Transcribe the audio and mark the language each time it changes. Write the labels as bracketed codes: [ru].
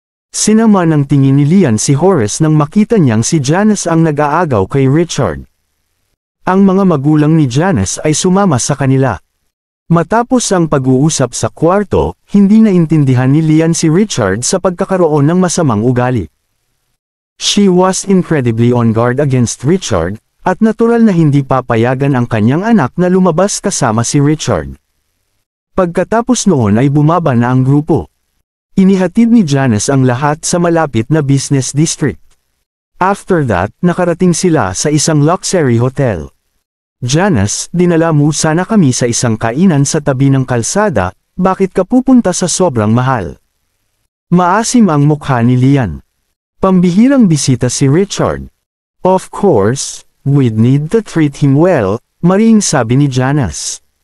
[tl] Sinama ng tingin ni Lian si Horace nang makita niyang si Janice ang nag-aagaw kay Richard. Ang mga magulang ni Janice ay sumama sa kanila. Matapos ang pag-uusap sa kwarto, hindi naintindihan ni Lian si Richard sa pagkakaroon ng masamang ugali. [en] She was incredibly on guard against Richard, [tl] at natural na hindi papayagan ang kanyang anak na lumabas kasama si Richard. Pagkatapos noon ay bumaba na ang grupo. Inihatid ni Janice ang lahat sa malapit na business district. [en] After that, [tl] nakarating sila sa isang luxury hotel. Janice, dinala mo sana kami sa isang kainan sa tabi ng kalsada, bakit ka pupunta sa sobrang mahal? Maasim ang mukha ni Lian. Pambihirang bisita si Richard. [en] Of course, we'd need to treat him well, [tl] mariing sabi ni Janice.